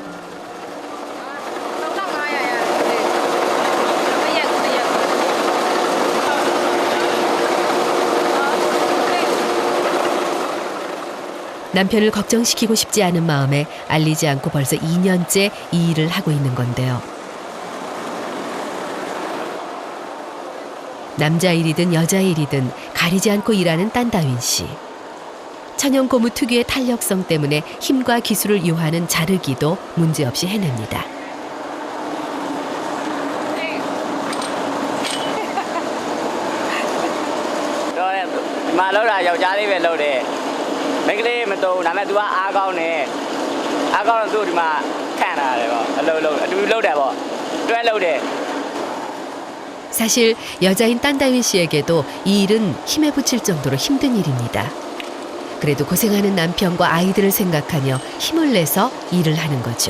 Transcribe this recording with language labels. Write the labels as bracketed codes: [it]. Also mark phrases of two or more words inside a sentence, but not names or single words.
[ko] 남편을 걱정시키고 싶지 않은 마음에 알리지 않고 벌써 2년째 이 일을 하고 있는 건데요. 남자 일이든 여자 일이든 가리지 않고 일하는 딴다윈 씨. 천연 고무 특유의 탄력성 때문에 힘과 기술을 요하는 자르기도 문제없이 해냅니다. [my] ဒီမှာလောက်တာယောက်ျားလေးပဲလောက်တယ်မိန်းကလေးမတုံးဒါပေမဲ့ तू ကအားကောင်းတယ်အားကောင်းတော့သူ့ဒီမှာခန့်လာတယ်ပေါ့အလုပ်လုပ်အတူတူလုပ်တယ်ပေါ့တွဲလုပ်တယ် [ko] 사실 여자인 딴다윈 씨에게도 이 일은 힘에 부칠 정도로 힘든 일입니다. 그래도 고생하는 남편과 아이들을 생각하며 힘을 내서 일을 하는 거죠.